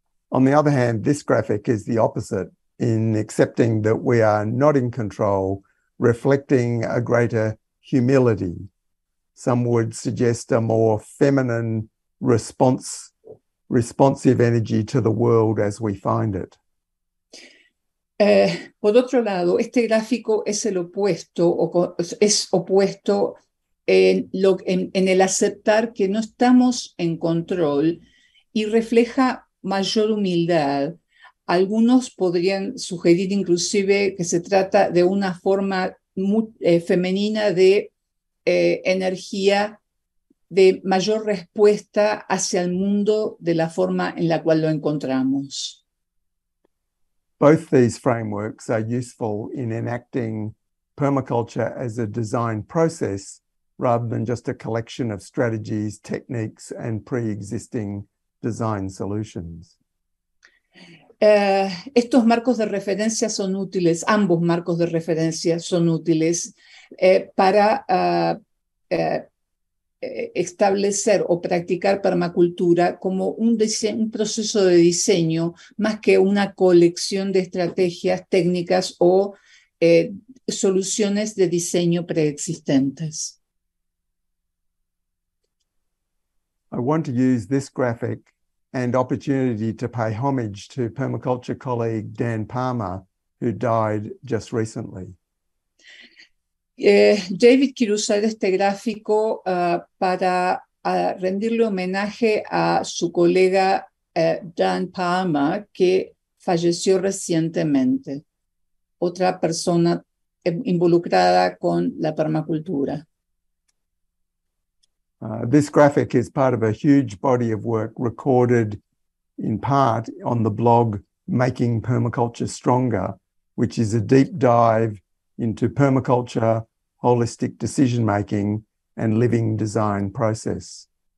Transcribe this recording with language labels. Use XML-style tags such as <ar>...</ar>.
<en>On the other hand, this graphic is the opposite in accepting that we are not in control, reflecting a greater humility. Some would suggest a more feminine responsive energy to the world as we find it.</en> <es>Por otro lado, este gráfico es el opuesto, es opuesto en el aceptar que no estamos en control y refleja mayor humildad. Algunos podrían sugerir inclusive que se trata de una forma muy, femenina de energía, de mayor respuesta hacia el mundo de la forma en la cual lo encontramos.</es> <en>Both these frameworks are useful in enacting permaculture as a design process rather than just a collection of strategies, techniques, and pre-existing design solutions.</en> <es>Estos marcos de referencia son útiles, ambos marcos de referencia son útiles para establecer o practicar permacultura como un proceso de diseño más que una colección de estrategias, técnicas o soluciones de diseño preexistentes.</es> <en>I want to use this graphic and opportunity to pay homage to permaculture colleague Dan Palmer, who died just recently.</en> <es>David quiere usar este gráfico para rendirle homenaje a su colega Dan Palmer, que falleció recientemente, otra persona involucrada con la permacultura.</es> <en>This graphic is part of a huge body of work recorded in part on the blog Making Permaculture Stronger, which is a deep dive into permaculture, holistic decision-making, and living design process.</en>